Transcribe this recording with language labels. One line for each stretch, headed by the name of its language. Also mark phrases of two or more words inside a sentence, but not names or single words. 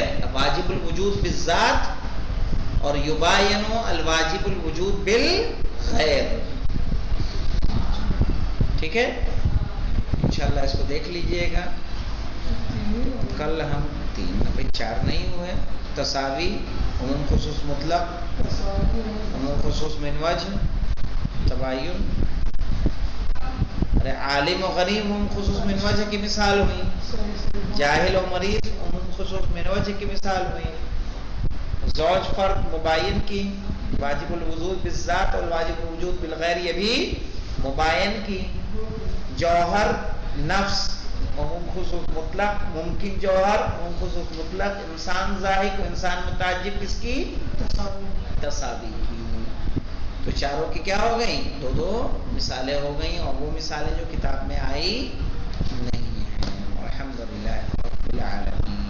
Arabic: واجب الوجود بالذات اور یباین الواجب الوجود بالغیر.
Urdu: ٹھیک ہے، انشاءاللہ اس کو دیکھ لیجئے گا. کل ہم 3 4 نہیں ہوئے. تساوی، عموم خصوص مطلق، عموم خصوص من وجہ، تباین. ارے عالم و غنیم عموم خصوص من وجہ کی مثال ہوئی. جاہل و مریض عموم خصوص من وجہ کی مثال ہوئی. زوج فرد مباین کی،
Arabic: واجب الوجود بالذات
Urdu: اور
Arabic: واجب الوجود بالغیر
Urdu: یہ بھی مباین کی. جوہر نفس عموم خصوص مطلق، ممکن جوہر عموم خصوص مطلق. انسان ضاحک و انسان متعجب کس کی؟ تساوی کی. تو چاروں کی کیا ہو گئیں؟ 2 مثالیں ہو گئیں، اور وہ مثالیں جو کتاب میں آئی نہیں ہیں.
Arabic: الحمدللہ رب العالمین.